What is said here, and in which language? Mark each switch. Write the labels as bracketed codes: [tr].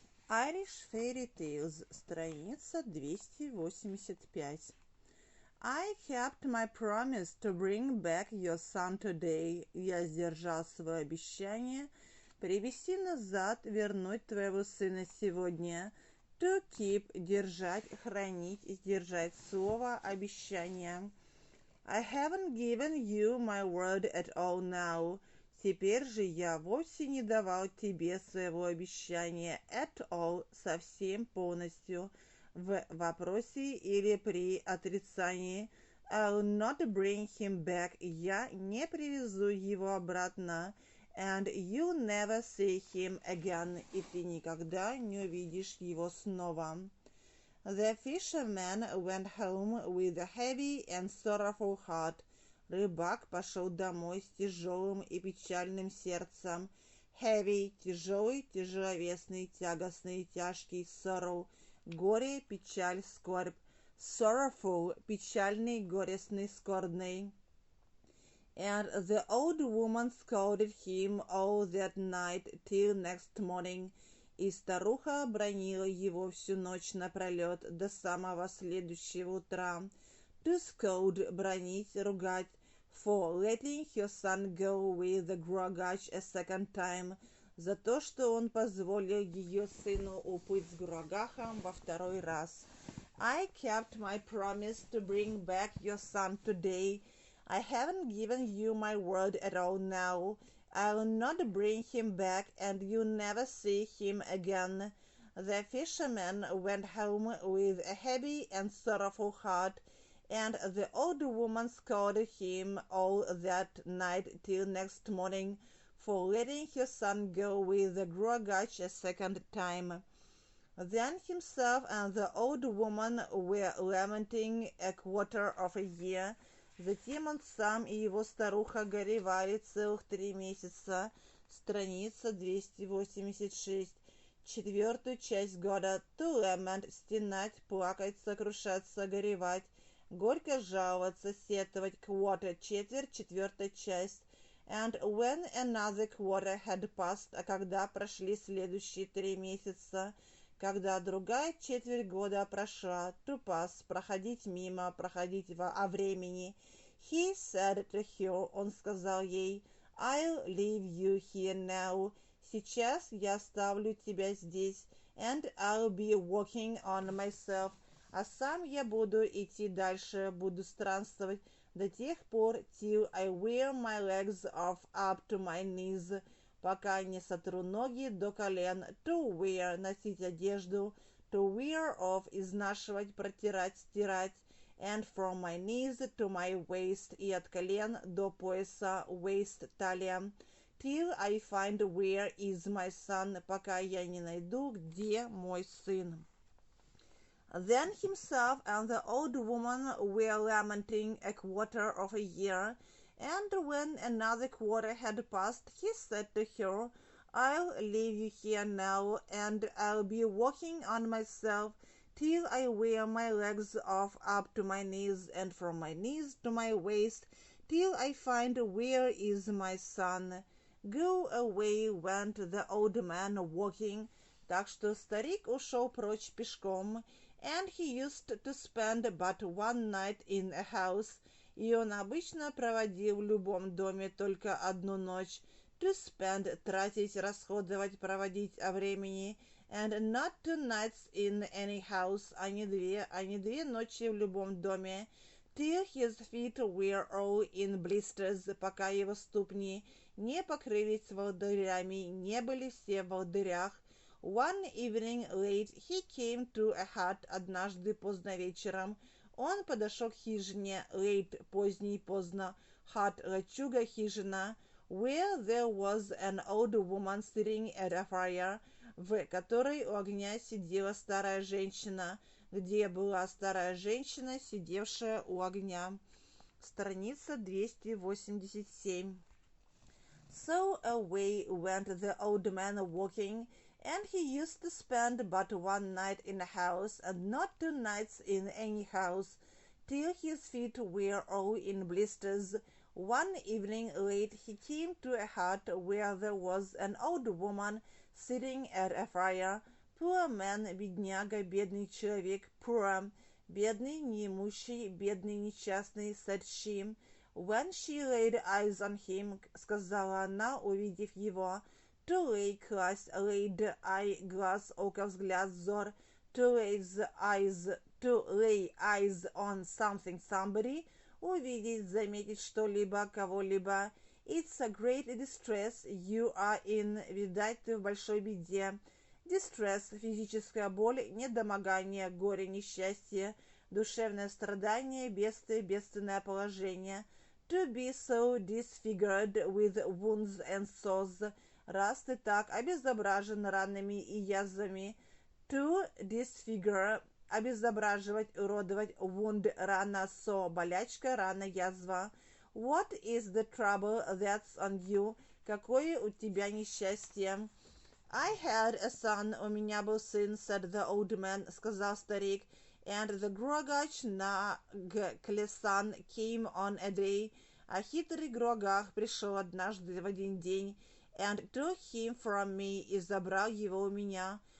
[en] Irish Fairy Tales, [ru] страница 285. [en] I kept my promise to bring back your son today. [ru] Я сдержал свое обещание привести назад, вернуть твоего сына сегодня. To keep, держать, хранить, сдержать слово, обещание. [en] I haven't given you my word at all now. [ru] Теперь же я вовсе не давал тебе своего обещания at all, совсем полностью, в вопросе или при отрицании. [en] I'll not bring him back. [ru] Я не привезу его обратно. [en] And you'll never see him again. [ru] И ты никогда не увидишь его снова. [en] The fisherman went home with a heavy and sorrowful heart. [ru] Рыбак пошел домой с тяжелым и печальным сердцем. Heavy – тяжелый, тяжеловесный, тягостный, тяжкий. Sorrow – горе, печаль, скорбь. Sorrowful – печальный, горестный, скорбный. [en] And the old woman scolded him all that night till next morning. [ru] И старуха бранила его всю ночь напролет до самого следующего утра. [en] To scold – [ru] бранить, ругать. [en] For letting her son go with the grogach a second time. [ru] За то, что он позволил ее сыну уплыть с грогахом во второй раз. [en] I kept my promise to bring back your son today. I haven't given you my word at all now. I'll not bring him back, and you'll never see him again. The fisherman went home with a heavy and sorrowful heart, and the old woman scolded him all that night till next morning for letting her son go with the grogach a second time. Then himself and the old woman were lamenting a quarter of a year. [ru] Затем он сам и его старуха горевали целых 3 месяца. Страница 286. Четвертую часть года. To lament – стенать, плакать, сокрушаться, горевать. Горько жаловаться, сетовать. Quarter – четверть, четвертая часть. [en] And when another quarter had passed, [ru] а когда прошли следующие 3 месяца, когда другая четверть года прошла, to pass – проходить мимо, проходить о времени. [en] He said to her, [ru] он сказал ей, [en] I'll leave you here now. [ru] Сейчас я оставлю тебя здесь. [en] And I'll be walking on myself. [ru] А сам я буду идти дальше, буду странствовать до тех пор, [en] till I wear my legs off up to my knees, [ru] пока не сотру ноги до колен. To wear – носить одежду. To wear off – изнашивать, протирать, стирать. [en] And from my knees to my waist [ru] – и от колен до пояса, waist – талия. [en] Till I find where is my son – [ru] пока я не найду, где мой сын. [en] Then himself and the old woman were lamenting a quarter of a year, and when another quarter had passed, he said to her, I'll leave you here now, and I'll be walking on myself till I wear my legs off up to my knees, and from my knees to my waist, till I find where is my son. Go away went the old man walking, [ru] так что старик ушел прочь пешком, [en] and he used to spend but one night in a house, [ru] и он обычно проводил в любом доме только одну ночь. To spend – тратить, расходовать, проводить о времени, [en] and not 2 nights in any house, [ru] а не две ночи в любом доме. [en] Till his feet were all in blisters, [ru] пока его ступни не покрылись волдырями, не были все в волдырях. [en] One evening late he came to a hut. [ru] Однажды поздно вечером он подошел к хижине. Late – поздний, поздно. Hut – лачуга, хижина. [en] Where there was an old woman sitting at a fire, [ru] в которой у огня сидела старая женщина, где была старая женщина, сидевшая у огня. Страница 287. [en] So away went the old man walking, and he used to spend but one night in a house, and not 2 nights in any house, till his feet were all in blisters. One evening late he came to a hut where there was an old woman sitting at a fire. [ru] Poor man, бедняга, бедный человек. Poor, бедный, неимущий, бедный, несчастный, [en] said she. When she laid eyes on him, [ru] сказала она, увидев его. To lay класть, laid eye, глаз, око, взгляд, взор. [en] To lay eyes on something, somebody. [ru] Увидеть, заметить что-либо, кого-либо. [en] It's a great distress you are in. [ru] Видать, ты в большой беде. Distress – физическая боль, недомогание, горе, несчастье, душевное страдание, бедствие, бедственное положение. [en] To be so disfigured with wounds and sores. [ru] Раз ты так обезображен ранами и язвами. To disfigure – обезображивать, уродовать. Wound – рана, so – болячка, рана, язва. [en] What is the trouble that's on you? [ru] Какое у тебя несчастье? [en] I had a son, [ru] у меня был сын, [en] said the old man, [ru] сказал старик, [en] and the Grogach Nagklesan came on a day, [ru] а хитрый Грогах пришел однажды в один день, [en] and took him from me, [ru] и забрал его у меня.